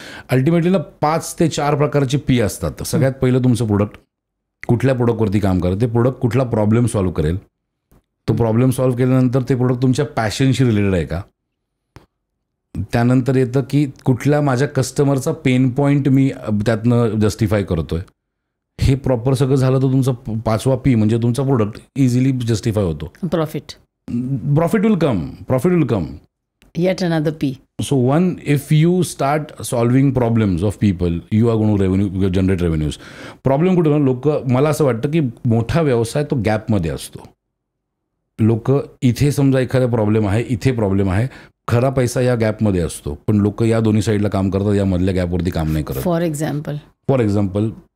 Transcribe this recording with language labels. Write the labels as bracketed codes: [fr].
[mr] Ultimately ना 5 ते 4 प्रकारचे पी असतात. सगळ्यात पहिलं तुमचं प्रोडक्ट, कुठल्या प्रोडक्टवरती काम करा, ते प्रोडक्ट कुठला प्रॉब्लेम सॉल्व्ह करेल, तो प्रॉब्लेम सॉल्व्ह केल्यानंतर ते प्रोडक्ट तुमच्या पॅशनशी रिलेटेड आहे का. त्यानंतर येतं की कुठल्या माझ्या कस्टमरचा पेन पॉईंट मी त्यातनं जस्टिफाय करतोय. हे प्रॉपर सगळं झालं तर तुमचा 5वा पी म्हणजे तुमचा प्रोडक्ट इझिली जस्टिफाय होतो. [en] Profit will come. Yet another P. So one, if you start solving problems of people, you are going to generate revenues. [mr] Problem कुठे ना, लोक, मला असं वाटतं की मोठा व्यवसाय तो गॅपमध्ये असतो. लोक इथे समजा एखादा प्रॉब्लेम आहे, इथे प्रॉब्लेम आहे, खरा पैसा या गॅपमध्ये असतो, पण लोक या दोन्ही साईडला काम करतात, या मधल्या गॅपवरती काम नाही करत. [en] for example